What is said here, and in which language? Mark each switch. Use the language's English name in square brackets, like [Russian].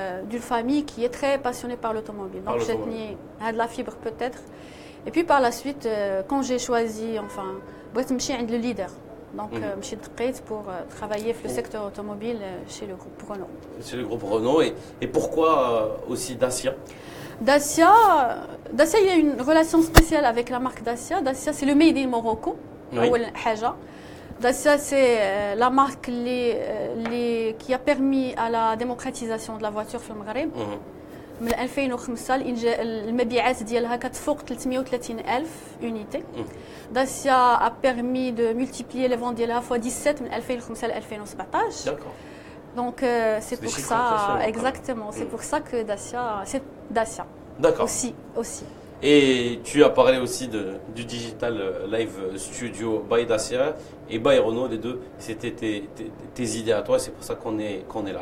[French] d'une famille qui est très passionnée par l'automobile donc j'ai tenu هاد la fibre peut-être et puis par la suite quand j'ai choisi enfin [Arabic] بغيت نمشي عند [French] le leader donc [Arabic] مشيت دقيت [French] pour travailler في le secteur automobile chez le groupe Renault chez le groupe Renault et pourquoi aussi Dacia il y a une relation spéciale avec la marque Dacia c'est le made in Morocco [Arabic] أول حاجة [French] Dacia, c'est la marque qui a permis à la démocratisation de la voiture [Arabic] في المغرب. من 2005 المبيعات ديالها كتفوق 330,000 unités. [French] Dacia a permis de multiplier les ventes ديالها fois 17 [Arabic] من 2005 ل 2017. [French] Donc c'est pour ça exactement, c'est pour ça que Dacia, c'est Dacia. D'accord. Aussi. Et tu as parlé aussi du Digital Live Studio by Dacia et by Renault, les deux, c'était tes idées à toi, c'est pour ça qu'on est là.